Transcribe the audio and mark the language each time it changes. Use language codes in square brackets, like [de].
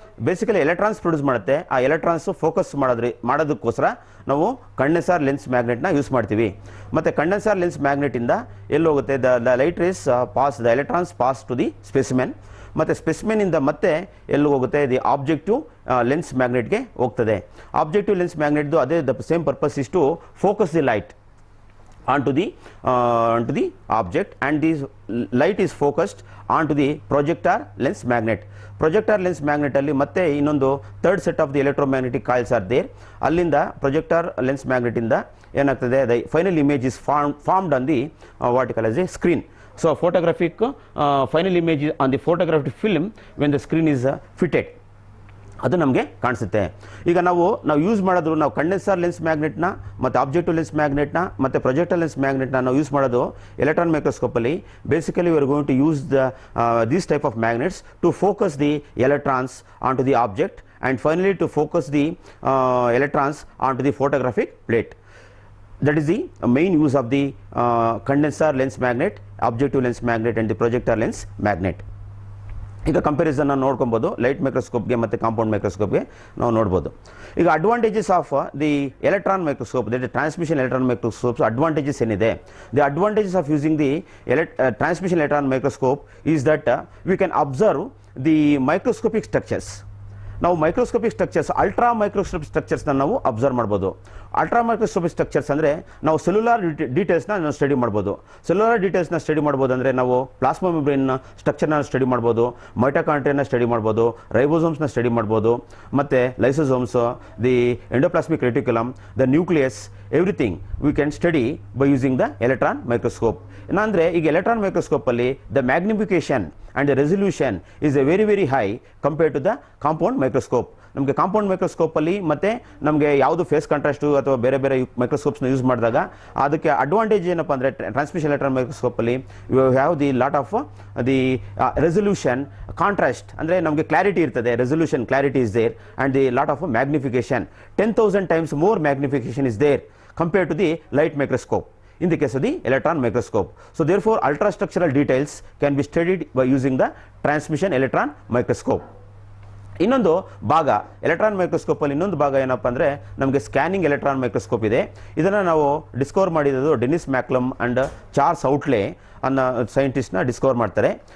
[kn] Basically electrons produce ಮಾಡುತ್ತೆ. ಆ electrons focus ಮಾಡೋದಕ್ಕೋಸ್ಕರ ನಾವು ಕಂಡೆನ್ಸರ್ ಲೆನ್ಸ್ ಮ್ಯಾಗ್ನೆಟ್ನ ಯೂಸ್ ಮಾಡ್ತೀವಿ. ಮತ್ತು ಕಂಡೆನ್ಸರ್ ಲೆನ್ಸ್ ಮ್ಯಾಗ್ನೆಟಿಂದ ಎಲ್ಲಿ ಹೋಗುತ್ತೆ, [en] The light rays the electrons pass to the specimen. [kn] ಮತ್ತು ಸ್ಪೆಸಿಮೆನಿಂದ ಮತ್ತೆ ಎಲ್ಲಿ ಹೋಗುತ್ತೆ, ದಿ ಆಬ್ಜೆಕ್ಟಿವ್ ಲೆನ್ಸ್ ಮ್ಯಾಗ್ನೆಟ್ಗೆ ಹೋಗ್ತದೆ. [en] objective lens ಮ್ಯಾಗ್ನೆಟ್ದು [kn] ಅದೇ [en] The same purpose is to focus the light onto the object, and this light is focused onto the projector lens magnet. Projector lens magnet [kn] ಅಲ್ಲಿ ಮತ್ತೆ ಇನ್ನೊಂದು [en] Third set of the electromagnetic coils are there. [kn] ಅಲ್ಲಿಂದ projector lens ಮ್ಯಾಗ್ನೆಟಿಂದ ಏನಾಗ್ತದೆ, [en] The final image is formed on the what you call as a screen. So photographic final image on the photographic film when the screen is fitted, [kn] ಅದು ನಮಗೆ ಕಾಣಿಸುತ್ತೆ. ಈಗ ನಾವು use ಮಾಡಿದ್ರು, ನಾವು condenser lens ಮ್ಯಾಗ್ನೆಟ್ನ ಮತ್ತು objective lens ಮ್ಯಾಗ್ನೆಟ್ನ ಮತ್ತು projector lens ಮ್ಯಾಗ್ನೆಟ್ನ ನಾವು ಯೂಸ್ ಮಾಡೋದು electron ಮೈಕ್ರೋಸ್ಕೋಪಲ್ಲಿ. [en] Basically we are going to use these type of magnets to focus the electrons on to the object and finally to focus the electrons on to the photographic plate. That is the main use of the condenser lens magnet, objective lens magnet and the projector lens magnet. [kn] ಈಗ comparison ನೋಡ್ಕೊಬೋದು, light ಮೈಕ್ರೋಸ್ಕೋಪ್ಗೆ ಮತ್ತು compound ಮೈಕ್ರೋಸ್ಕೋಪ್ಗೆ ನಾವು ನೋಡ್ಬೋದು. [en] ಈಗ advantages of the electron microscope, that [kn] transmission electron microscopes advantages ಏನಿದೆ, [en] The advantages of using the transmission electron microscope is that we can observe the microscopic structures. [kn] ನಾವು microscopic structures, ultra microscopic ಸ್ಟ್ರಕ್ಚರ್ಸ್ನ ನಾವು observe ಮಾಡ್ಬೋದು. Ultra microscopic structures ಅಂದರೆ ನಾವು cellular ಡೀಟೇಲ್ಸ್ನ ನಾವು study ಮಾಡ್ಬೋದು. Cellular ಡೀಟೇಲ್ಸ್ನ study ಮಾಡ್ಬೋದು ಅಂದರೆ ನಾವು ಪ್ಲಾಸ್ಮಾ ಮೆಂಬ್ರೇನ್ನ ಸ್ಟ್ರಕ್ಚರ್ನ ಸ್ಟಡಿ ಮಾಡ್ಬೋದು, ಮೈಟೋಕಾಂಡ್ರಿಯಾನ ಸ್ಟಡಿ ಮಾಡ್ಬೋದು, ರೈಬೋಸೋಮ್ಸ್ನ ಸ್ಟಡಿ ಮಾಡ್ಬೋದು, ಮತ್ತು lysosomes, the endoplasmic reticulum, the nucleus, [en] Everything we can study by using the electron microscope. [kn] ಏನಂದರೆ ಈಗ electron ಮೈಕ್ರೋಸ್ಕೋಪಲ್ಲಿ [en] The magnification and the resolution is a very high compared to the compound microscope. [kn] ನಮಗೆ compound ಮೈಕ್ರೋಸ್ಕೋಪಲ್ಲಿ ಮತ್ತು ನಮಗೆ ಯಾವುದು face contrast ಅಥವಾ ಬೇರೆ ಮೈಕ್ರೋಸ್ಕೋಪ್ಸ್ನ use ಮಾಡಿದಾಗ ಅದಕ್ಕೆ ಅಡ್ವಾಂಟೇಜ್ ಏನಪ್ಪ ಅಂದರೆ, transmission electron ಮೈಕ್ರೋಸ್ಕೋಪಲ್ಲಿ [en] you have the lot of the resolution, [kn] contrast ಅಂದರೆ ನಮಗೆ ಕ್ಲಾರಿಟಿ ಇರ್ತದೆ, [en] Resolution clarity is there and the lot of magnification, 10,000 times more magnification is there compared to the light microscope in the case of the electron microscope. So therefore ultrastructural details can be studied by using the transmission electron microscope. [kn] ಇನ್ನೊಂದು ಭಾಗ electron ಮೈಕ್ರೋಸ್ಕೋಪಲ್ಲಿ ಇನ್ನೊಂದು ಭಾಗ ಏನಪ್ಪ ಅಂದರೆ ನಮಗೆ scanning electron microscope ಇದೆ. ಇದನ್ನು ನಾವು ಡಿಸ್ಕವರ್ ಮಾಡಿದ್ದು ಡೆನಿಸ್ ಮ್ಯಾಕ್ಲಮ್ ಆ್ಯಂಡ್ ಚಾರ್ಲ್ಸ್ ಔಟ್ಲೆ ಅನ್ನೋ ಸೈಂಟಿಸ್ಟ್ನ ಡಿಸ್ಕವರ್ ಮಾಡ್ತಾರೆ.